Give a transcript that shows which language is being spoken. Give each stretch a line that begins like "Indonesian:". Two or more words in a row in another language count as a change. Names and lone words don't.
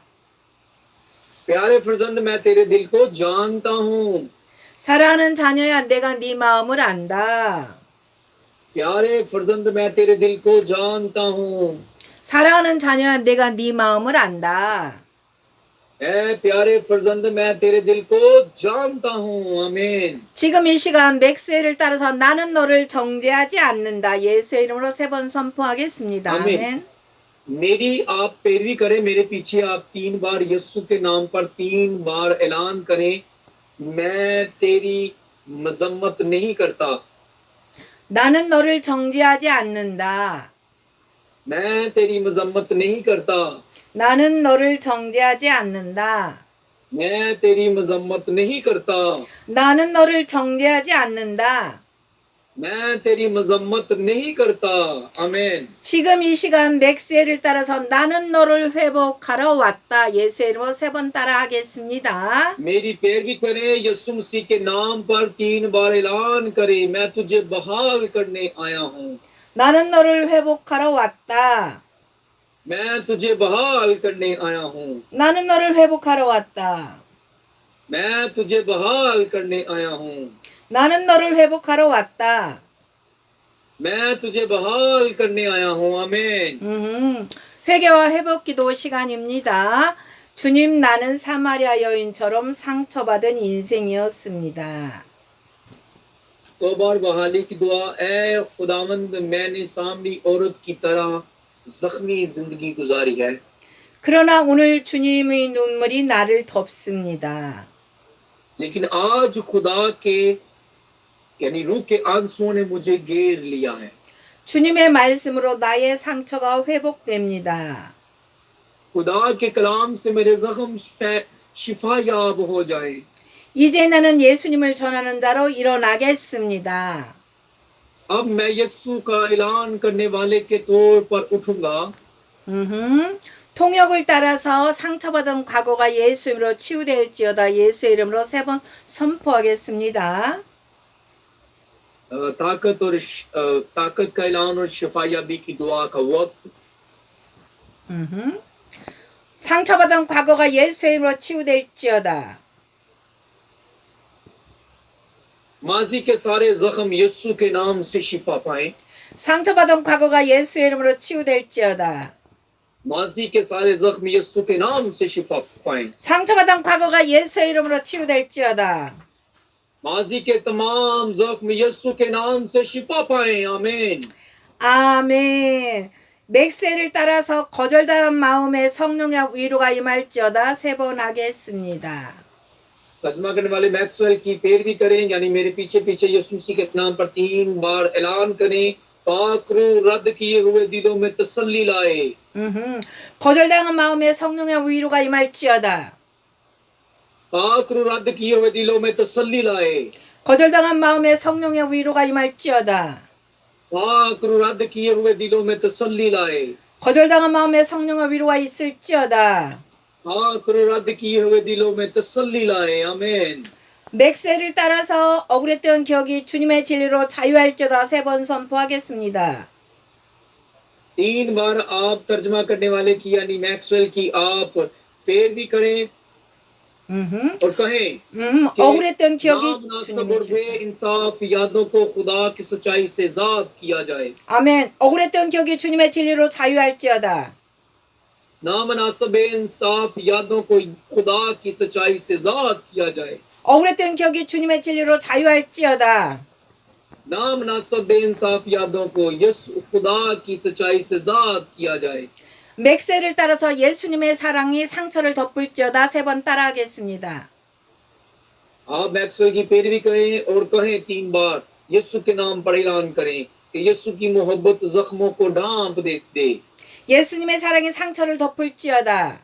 Urdu: پیارے فرزند، میں تیرے دل کو جانتا ہوں.
Korean: 사랑하는 자녀야, 내가 네 마음을 안다.
Urdu: پیارے فرزند، میں تیرے دل کو جانتا ہوں.
Korean: 사랑하는 자녀야, 내가 네 마음을 안다.
Urdu: اے پیارے فرزند، میں تیرے دل کو جانتا ہوں. आमीन।
Korean: 지금 이 시간 맥스웰을 따라서 나는 너를 정죄하지 않는다. 예수의 이름으로 3번 선포하겠습니다. 아멘. 아멘.
Urdu: میری آپ پیروی کریں، میرے پیچھے آپ 3 بار یسوع کے نام پر 3 بار اعلان کریں، میں تیری مذمت نہیں کرتا.
Korean: 나는 너를 정죄하지 않는다.
Urdu: میں تیری مذمت نہیں کرتا.
Korean: 나는 너를 정죄하지 않는다.
Urdu: میں تیری مذمت نہیں کرتا.
Korean: 나는 너를 정죄하지 않는다.
Urdu: میں تیری مذمت نہیں کرتا. आमीन।
Korean: 지금 이 시간 맥스웰을 따라서 나는 너를 회복하러 왔다. 예수의 이름으로 3번 따라 하겠습니다.
Urdu: میری پیروی کریں، یسوع مسیح کے نام پر 3 بار اعلان کریں، میں تجھے بحال کرنے آیا ہوں.
Korean: 나는 너를 회복하러 왔다.
Urdu: میں تجھے بحال کرنے آیا ہوں.
Korean: 나는 너를 회복하러 왔다.
Urdu: میں تجھے بحال کرنے آیا ہوں.
Korean: 나는 너를 회복하러 왔다.
Urdu: میں تجھے بحال کرنے آیا ہوں آمین
Korean: 회개와 회복 기도 시간입니다. 주님, 나는 사마리아 여인처럼 상처받은 인생이었습니다.
Urdu: توبہ اور بحالی کی دعا اے خداوند میں نے سامری عورت کی طرح زخمی زندگی گزاری ہے
Korean: 그러나 오늘 주님의 눈물이 나를 덮습니다.
Urdu: لیکن آج خدا کے یعنی روح کے آنسوؤں نے مجھے گھیر لیا ہے
Korean: 주님의 말씀으로 나의 상처가 회복됩니다.
Urdu: خدا کے کلام سے میرے زخم شفایاب ہو جائے
Korean: 이제 나는 예수님을 전하는 자로 일어나겠습니다.
Urdu: اب میں یسوع کا اعلان کرنے والے کے طور پر اٹھوں گا
Korean: 통역을 따라서 상처받은 과거가 예수 이름으로 치유될지어다. 예수의 이름으로 3번 선포하겠습니다.
Urdu: طاقت کا اعلان اور شفایابی کی دعا کا وقت
Korean: 상처받은 과거가 예수의 이름으로 치유될지어다.
Urdu: ماضی کے سارے زخم یسوع کے نام سے شفا پائیں
Korean: 상처받은 과거가 예수의 이름으로 치유될지어다.
Urdu: ماضی کے سارے زخم یسوع کے نام سے شفا پائیں
Korean: 상처받은 과거가 예수의 이름으로 치유될지어다.
Urdu: ماضی کے تمام زخم یسوع کے نام سے شفا پائیں آمین
Korean: 아멘. 맥세를 따라서 거절당한 마음에 성령의 위로가 임할지어다. 3번 하겠습니다.
Urdu: ترجمہ کرنے والے میکسویل کی پیروی کریں یعنی میرے پیچھے پیچھے یسوع مسیح کے نام پر 3 بار اعلان کریں پاک روح رد کیے ہوئے دلوں میں تسلی لائے
Korean: 거절당한 마음에 성령의 위로가 임할지어다.
Urdu: پاک روح رد کیے ہوئے دلوں میں تسلی لائے
Korean: 거절당한 마음에 성령의 위로가 임할지어다.
Urdu: پاک روح رد کیے ہوئے دلوں میں تسلی لائے
Korean: 거절당한 마음에 성령의 위로가 있을지어다.
Urdu: پاک روح رد کیے ہوئے دلوں میں تسلی لائے آمین
Korean: 맥세를 따라서 억울했던 기억이 주님의 진리로 자유할지어다. 3번 선포하겠습니다.
Urdu: 3 بار آپ ترجمہ کرنے والے کی یعنی میکسویل کی آپ پیروی کریں اور کہیں
Korean: 억울했던 기억이
Urdu: نامناسب اور
Korean: 주님의 진리.
Urdu: بے انصاف یادوں کو خدا کی سچائی سے زاد کیا جائے
Korean: 아멘. 억울했던 기억이 주님의 진리로 자유할지어다.
Urdu: نامناسب بے انصاف یادوں کو خدا کی سچائی سے زاد کیا جائے
Korean: 억울했던 기억이 주님의 진리로 자유할지어다.
Urdu: نامناسب بے انصاف یادوں کو یسوع خدا کی سچائی سے زاد کیا جائے
Korean: 맥세를 따라서 예수님의 사랑이 상처를 덮을지어다. 3번 따라하겠습니다.
Urdu: آپ میکسویل کی پیروی کریں اور کہیں 3 بار یسوع کے نام پر اعلان کریں کہ یسوع کی محبت زخموں کو ڈھانپ دے
Korean: 예수님의 사랑이 상처를 덮을지어다.